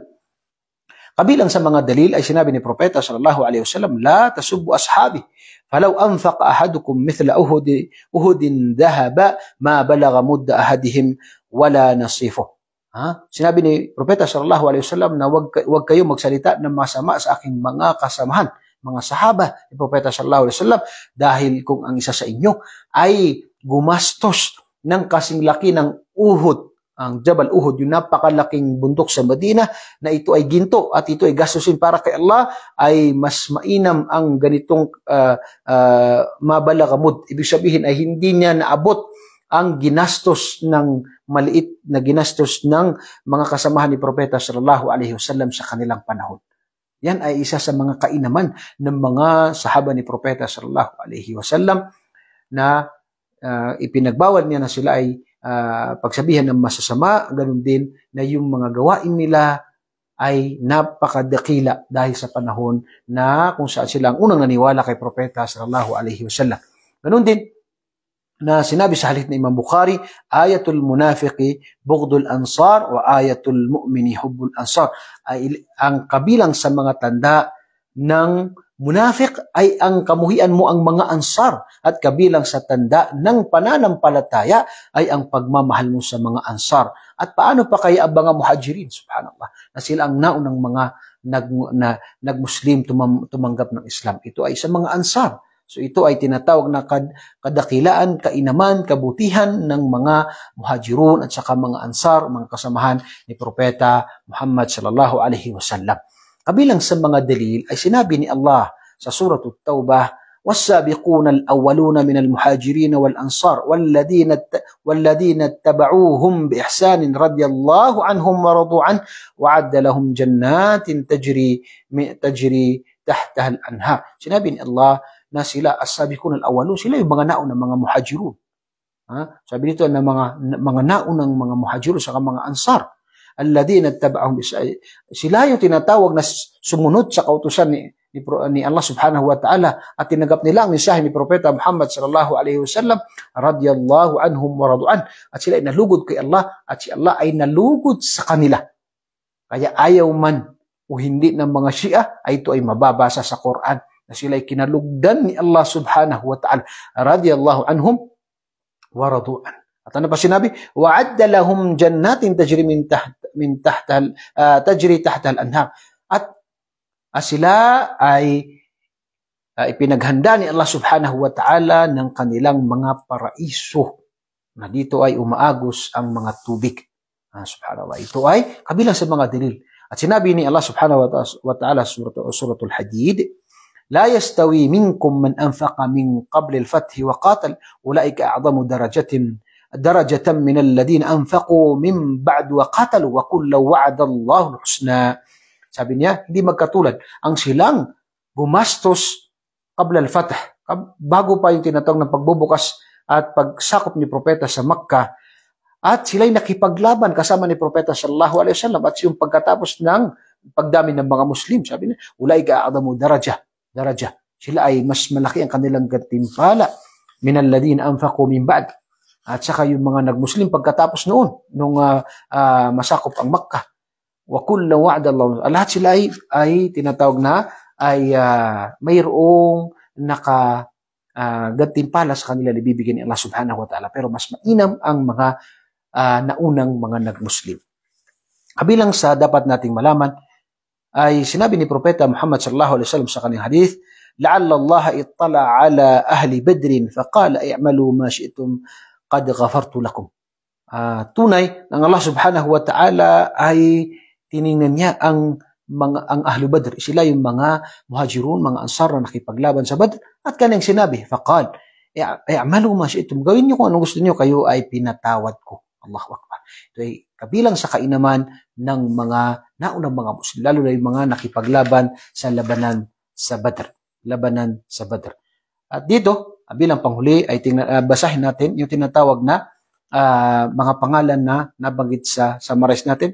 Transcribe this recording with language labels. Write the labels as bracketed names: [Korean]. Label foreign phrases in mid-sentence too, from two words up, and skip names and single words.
[Filipino] Kabilang sa mga dalil ay sinabi ni Propeta [Arabic] صلى الله عليه وسلم لا تسبوا أصحابي فلو أنفق أحدكم مثل أهد ذهب ما بلغ مد أحدهم ولا نصيفه. [Filipino] Sinabi ni Propeta [Arabic] صلى الله عليه وسلم [Filipino] na wag kayo magsalita ng masama sa aking mga kasamahan, mga sahaba ni Propeta [Arabic] صلى الله عليه وسلم, [Filipino] dahil kung ang isa sa inyo ay gumastos ng kasing laki ng Uhud, ang Jabal Uhud, yung napakalaking bundok sa Medina, na ito ay ginto at ito ay gastusin para kay Allah, ay mas mainam ang ganitong mabalagamud. Ibig sabihin ay hindi niya naabot ang ginastos ng maliit na ginastos ng mga kasamahan ni Propeta [Arabic] صلى الله عليه وسلم [Filipino] sa kanilang panahon. Yan ay isa sa mga kainaman ng mga sahaba ni Propeta [Arabic] صلى الله عليه وسلم [Filipino] na ipinagbawal niya na sila ay pagsabihan ng masasama, ganun din na yung mga gawain nila ay napakadakila dahil sa panahon na kung saan sila ang unang naniwala kay Propeta [Arabic] صلى الله عليه وسلم. [Filipino] Ganun din na sinabi sa hadith na Imam Bukhari, [Arabic] آية المنافق بغض الأنصار وآية المؤمن حب الأنصار. [Filipino] Ay ang kabilang sa mga tanda ng munafiq ay ang kamuhian mo ang mga ansar, at kabilang sa tanda ng pananampalataya ay ang pagmamahal mo sa mga ansar. At paano pa kaya ang mga muhajirin, subhanallah, na sila ang naunang mga nag-Muslim tumanggap ng Islam. Ito ay sa mga ansar. So ito ay tinatawag na kadakilaan, kainaman, kabutihan ng mga muhajirun at saka mga ansar, mga kasamahan ni Propeta Muhammad [Arabic] صلى الله عليه وسلم. [Filipino] Kabilang sa mga dalil ay sinabi ni Allah sa Suratul Taubah, [Arabic] والسابقون الأولون من المهاجرين والأنصار والذين اتبعوهم بإحسان رضي الله عنهم ورضوا عنه وعد لهم جنات تجري تحتها الأنهار. [Filipino] Sinabi ni Allah na sila [Arabic] السابقون الأولون, [Filipino] sila yung mga naunang mga muhajirun. Sabi nito na mga naunang mga muhajirun sa mga ansar. [Arabic] الذين اتبعوهم [Filipino] sila yung tinatawag na sumunod sa kautusan ni Allah [Arabic] سبحانه وتعالى [Filipino] at tinanggap nila ang mensahe ni Propeta Muhammad [Arabic] صلى الله عليه وسلم رضي الله عنهم ورضوا عنه, [Filipino] at sila ay nalugod kay Allah at si Allah ay nalugod sa kanila. Kaya ayaw man o hindi ng mga Shia ay ito ay mababasa sa Quran na sila ay kinalugdan ni Allah [Arabic] سبحانه وتعالى رضي الله عنهم ورضوا عنه. [Filipino] At ano pa sinabi? [Arabic] وَعَدَّ لَهُمْ جَنَّاتٍ تَجْرِي تَحْتَهَا الْأَنْهَارِ. [Filipino] At sila ay ipinaghanda ni Allah [Arabic] سبحانه وتعالى [Filipino] ng kanilang mga paraiso na dito ay umaagos ang mga tubig. Subhanallah. Ito ay kabilang sa mga dalil. At sinabi ni Allah [Arabic] سبحانه وتعالى suratul Hadid لا يستوي منكم من أنفق من قبل الفتح وقاتل أولئك أعظم درجة من الذين أنفقوا من بعد وقاتلوا وكلا وعد الله الحسنى. [Filipino] Sabi niya, hindi magkatulad ang silang gumastos [Arabic] قبل الفتح, [Filipino] bago pa yung tinatawag ng pagbubukas at pagsakop ni propeta sa Makkah, at sila'y nakipaglaban kasama ni propeta [Arabic] صلى الله عليه وسلم, [Filipino] at yung pagkatapos ng pagdami ng mga Muslim, sabi niya, [Arabic] أولئك أعظم درجة, [Filipino] sila ay mas malaki ang kanilang gantimpala [Arabic] من الذين أنفقوا من بعد, [Filipino] at saka yung mga nagmuslim pagkatapos noon nung masakop ang Makkah. [Arabic] وكلا وعد الله, [Filipino] lahat sila ay tinatawag na ay mayroong gantimpala sa kanila na bibigyan ni Allah [Arabic] سبحانه وتعالى, [Filipino] pero mas mainam ang mga naunang mga nagmuslim. Kabilang sa dapat nating malaman ay sinabi ni Propeta Muhammad [Arabic] صلى الله عليه وسلم [Filipino] sa kanyang hadith, [Arabic] لعل الله اطلع على أهل بدر فقال اعملوا ما شئتم قد غفرت لكم. [Filipino] Tunay ng Allah [Arabic] سبحانه وتعالى [Filipino] ay tiningnan niya ang [Arabic] أهل بدر, [Filipino] sila yung mga muhajirun, mga ansar na nakipaglaban sa Badr, at kanyang sinabi, [Arabic] فقال اعملوا ما شئتم, [Filipino] gawin niyo kung anong gusto niyo, kayo ay pinatawad ko. [Arabic] الله أكبر. [Filipino] Ito ay kabilang sa kainaman ng mga naunang mga Muslim, lalo na yung mga nakipaglaban sa labanan sa Badr. At dito, bilang panghuli, ay basahin natin yung tinatawag na mga pangalan na nabanggit sa summarize natin.